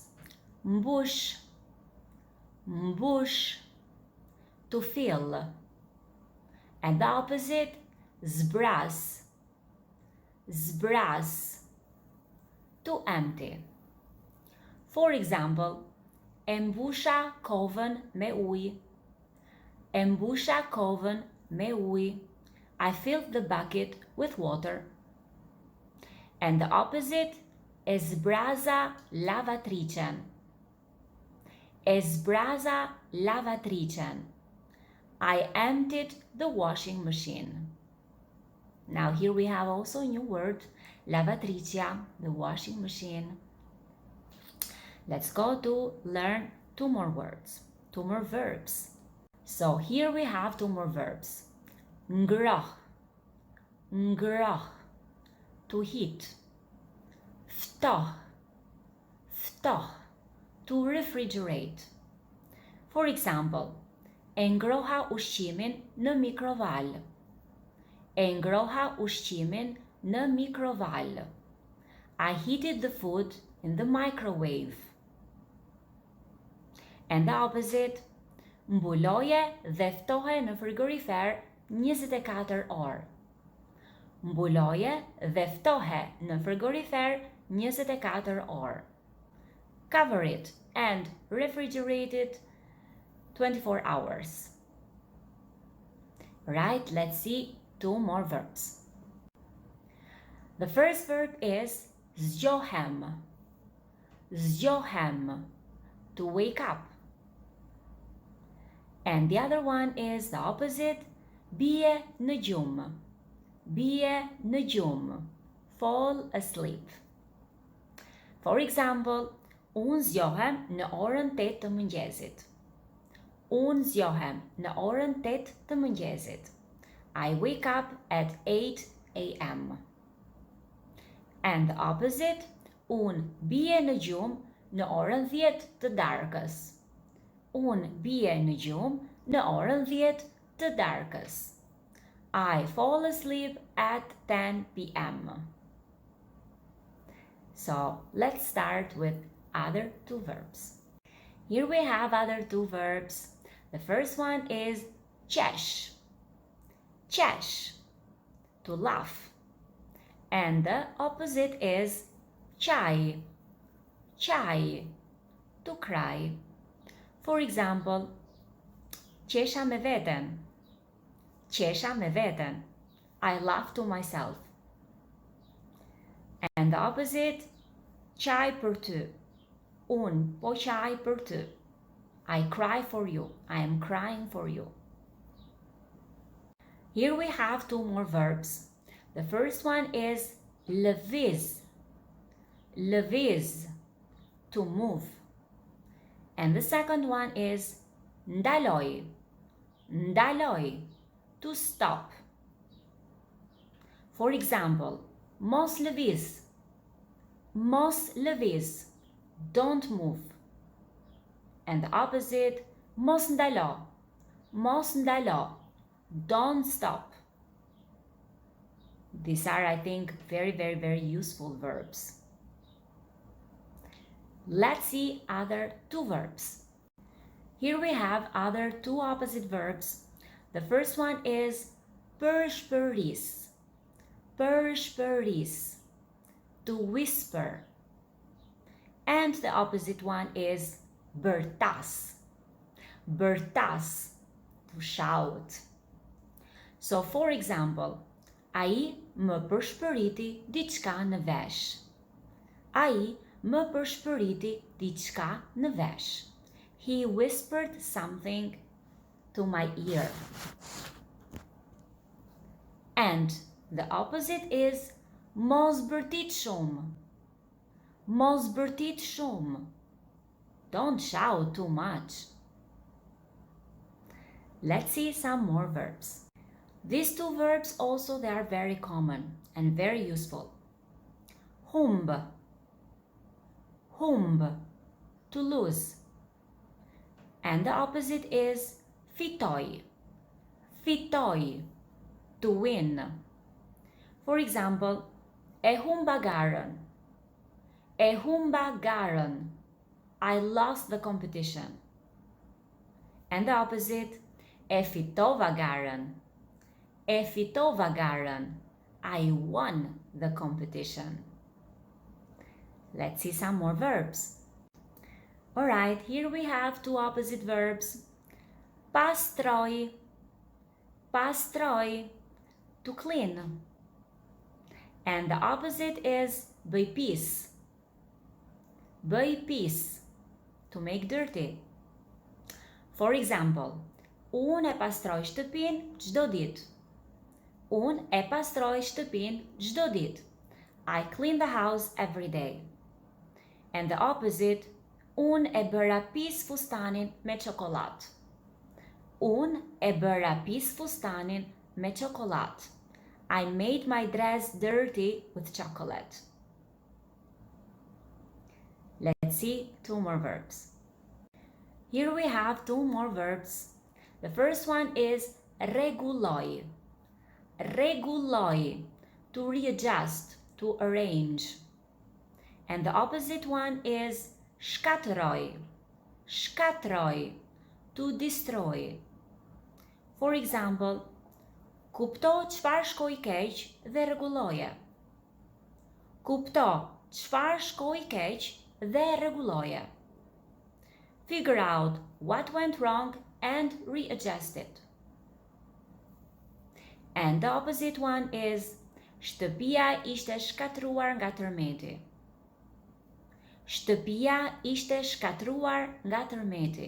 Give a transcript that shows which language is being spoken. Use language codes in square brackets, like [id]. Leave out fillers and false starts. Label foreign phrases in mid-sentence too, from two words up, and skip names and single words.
[sq] Mbush. Mbush, [en] to fill. And the opposite, zbras. Zbras, to empty. For example, [sq] e mbusha kovën me ujë. E mbusha kovën me ujë. [en] I filled the bucket with water. And the opposite, [sq] e zbraza lavatricen. E zbraza lavatricen. [en] I emptied the washing machine. Now here we have also a new word, lavatricia, the washing machine. Let's go to learn two more words, two more verbs. So here we have two more verbs. [sq] Ngroh. Ngroh, [en] to heat. [sq] Ftoh. Ftoh, [en] to refrigerate. For example, [sq] e ngroha ushqimin në mikrovalë. E ngroha ushqimin në mikrovalë. [en] I heated the food in the microwave. And the opposite, [sq] mbuloje dhe ftohe në frigorifer 24 orë. Mbuloje dhe ftohe në frigorifer 24 orë. [en] Cover it and refrigerate it 24 hours. Right, let's see two more verbs. The first verb is zgjohem. [sq] Zgjohem, [en] to wake up. And the other one is the opposite, [sq] bie në gjumë. Bie në gjumë, [en] fall asleep. For example, [sq] unë zgjohem në orën 8 të mëngjesit. Unë zgjohem në orën 8 të mëngjesit. [en] I wake up at 8 a.m. And the opposite, [sq] unë bie në gjumë në orën 10 të darkës. Unë bie në gjumë në orën 10 të darkës. [en] I fall asleep at 10 p.m. So let's start with other two verbs. Here we have other two verbs. The first one is [sq] qesh. Qesh, [en] to laugh. And the opposite is qaj. [sq] Qaj, [en] to cry. For example, [sq] qesha me veten. Qesha me veten. [en] I laugh to myself. And the opposite, [sq] qaj për ty. Unë po qaj për ty. [en] I cry for you. I am crying for you. Here we have two more verbs. The first one is lëviz. [sq] Lëviz, [en] to move. And the second one is ndaloj. [sq] Ndaloj, [en] to stop. For example, [sq] mos lëviz. Mos lëviz, [en] don't move. And the opposite, [sq] mos ndalo. Mos ndalo, [en] don't stop. These are, I think, very useful verbs. Let's see other two verbs. Here we have other two opposite verbs. The first one is përshpëris. Përshpëris, to whisper. And the opposite one is bërtas. [sq] Bërtas, [en] to shout. So for example, [sq] ai më përshpëriti diçka në vesh. Ai më përshpëriti diçka në vesh. [en] He whispered something to my ear. And the opposite is [sq] mos bërtit shumë. Mos bërtit shumë. [en] Don't shout too much. Let's see some more verbs. These two verbs also, they are very common and very useful. [sq] Humb. Humb, [en] to lose. And the opposite is fitoj. [sq] Fitoj, [en] to win. For example, [sq] e humba garën. E humba garën. [en] I lost the competition. And the opposite, [sq] e fitova garën. E fitova garën. [en] I won the competition. Let's see some more verbs. Alright, here we have two opposite verbs. [sq] Pastroj. Pastroj, [en] to clean. And the opposite is [sq] bëj pis. Bëj pis, [en] to make dirty. For example, [sq] unë e pastroj shtëpinë çdo ditë. Unë e pastroj shtëpinë çdo ditë. [en] I clean the house every day. And the opposite, [sq] unë e bëra pis fustanin me çokollatë. Unë e bëra pis fustanin me çokollatë. [en] I made my dress dirty with chocolate. Let's see two more verbs. Here we have two more verbs. The first one is [sq] rregulloj. Rregulloj, [en] to readjust, to arrange. And the opposite one is shkatërroj. Shkatërroj, to destroy. For example, [sq] kupto çfarë shkoi keq dhe rregulloje. Kupto çfarë shkoi keq dhe rregulloje. [en] Figure out what went wrong and readjust it. And the opposite one is [sq] shtëpia ishte shkatruar nga tërmeti. Shtëpia ishte shkatruar nga tërmeti.